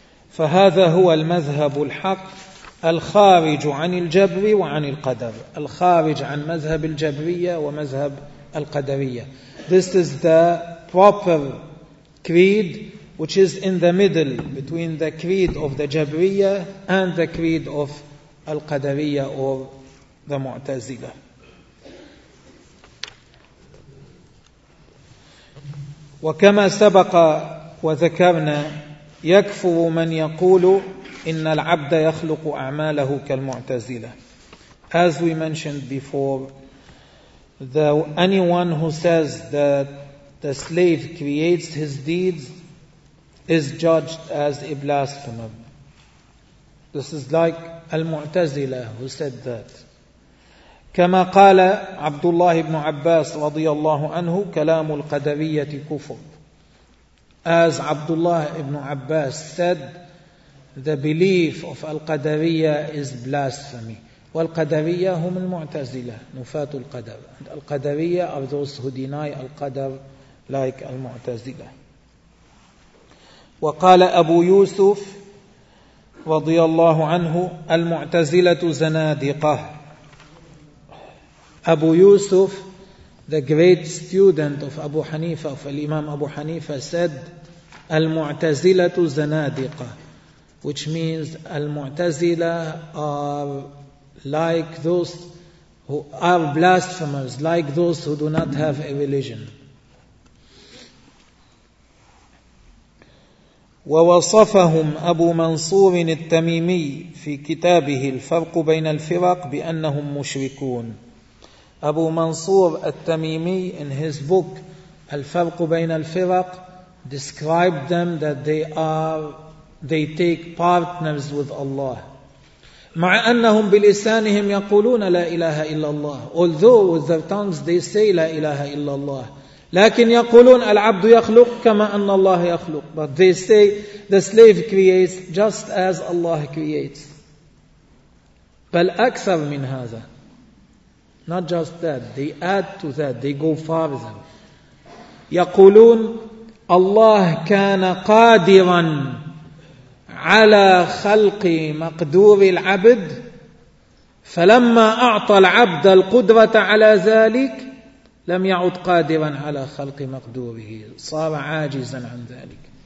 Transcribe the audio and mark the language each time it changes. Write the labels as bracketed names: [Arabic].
[Arabic] فهذا هو المذهب الحق الخارج عن الجبر وعن القدر. الخارج عن مذهب الجبرية ومذهب القدرية. [English] This is the proper creed, which is in the middle between the creed of the Jabriya and the creed of Al-Qadariya or the Mu'tazila. [Arabic] وكما سبق وذكرنا يكفر من يقول إن العبد يخلق أعماله كالمعتزلة. [English] As we mentioned before, anyone who says that the slave creates his deeds is judged as a blasphemer. This is like Al-Mu'tazila who said that. [Arabic] كما قال عبد الله بن عباس رضي الله عنه كلام القدرية كفر. [English] As Abdullah ibn Abbas said, the belief of Al-Qadariya is blasphemy. [Arabic] Wal-Qadariya hum al-Mu'tazila, nufat al-Qadar. [English] Al-Qadariya are those who deny Al-Qadar like Al-Mu'tazila. [Arabic] وقال أبو يوسف رضي الله عنه المعتزلة زنادقة. [English] Abu Yusuf, the great student of Abu Hanifa, of Imam Abu Hanifa, said [Arabic] المعتزلة زنادقة, [English] which means المعتزلة are like those who are blasphemers, like those who do not have a religion. [Arabic] ووصفهم أبو منصور التميمي في كتابه الفرق بين الفرق بأنهم مشركون. [English] Abu Mansur al-Tamimi in his book Al-Farq Bayn al-Firaq described them that they take partners with Allah. [Arabic] مع أنهم بلسانهم يقولون لا إله إلا الله. [English] Although with their tongues they say [Arabic] لا إله إلا الله. لكن يقولون العبد يخلق كما أن الله يخلق. [English] But they say the slave creates just as Allah creates. [Arabic] بل أكثر من هذا. [English] Not just that, they add to that, they go farther. [Arabic] يقولون الله كان قادرا على خلق مقدور العبد فلما أعطى العبد القدرة على ذلك لم يعد قادرا على خلق مقدوره صار عاجزا عن ذلك.